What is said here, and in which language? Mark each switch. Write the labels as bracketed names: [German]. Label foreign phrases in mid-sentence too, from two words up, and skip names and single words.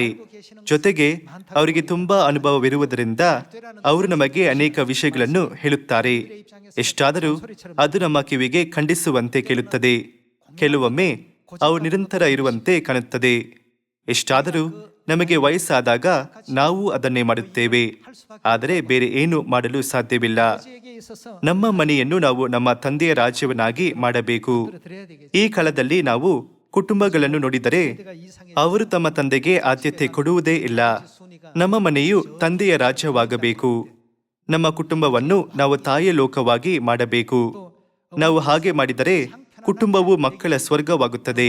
[Kannada] ಜೊತೆಗೆ ಅವರಿಗೆ ತುಂಬಾ ಅನುಭವವಿರುವುದರಿಂದ ಅವರು ನಮಗೆ ಅನೇಕ ವಿಷಯಗಳನ್ನು ಹೇಳುತ್ತಾರೆ. ಎಷ್ಟಾದರೂ ಅದು ನಮ್ಮ ಕಿವಿಗೆ ಖಂಡಿಸುವಂತೆ ಕೇಳುತ್ತದೆ. ಕೆಲವೊಮ್ಮೆ ಅವು ನಿರಂತರ ಇರುವಂತೆ ಕಾಣುತ್ತದೆ. ಎಷ್ಟಾದರೂ ನಮಗೆ ವಯಸ್ಸಾದಾಗ ನಾವು ಅದನ್ನೇ ಮಾಡುತ್ತೇವೆ, ಆದರೆ ಬೇರೆ ಏನು ಮಾಡಲು ಸಾಧ್ಯವಿಲ್ಲ. [Korean] 아버지에게 있어서 [Kannada] ನಮ್ಮ ಮನೆಯನ್ನು ನಾವು ನಮ್ಮ ತಂದೆಯ ರಾಜ್ಯವನ್ನಾಗಿ ಮಾಡಬೇಕು. [Korean] 드려야 되겠죠. [Kannada] ಈ ಕಾಲದಲ್ಲಿ ನಾವು ಕುಟುಂಬಗಳನ್ನು ನೋಡಿದರೆ ಅವರು ತಮ್ಮ ತಂದೆಗೆ ಆದ್ಯತೆ ಕೊಡುವುದೇ ಇಲ್ಲ. ನಮ್ಮ ಮನೆಯು ತಂದೆಯ ರಾಜ್ಯವಾಗಬೇಕು. ನಮ್ಮ ಕುಟುಂಬವನ್ನು ನಾವು ತಾಯಿಯ ಲೋಕವಾಗಿ ಮಾಡಬೇಕು. ನಾವು ಹಾಗೆ ಮಾಡಿದರೆ ಕುಟುಂಬವು ಮಕ್ಕಳ ಸ್ವರ್ಗವಾಗುತ್ತದೆ.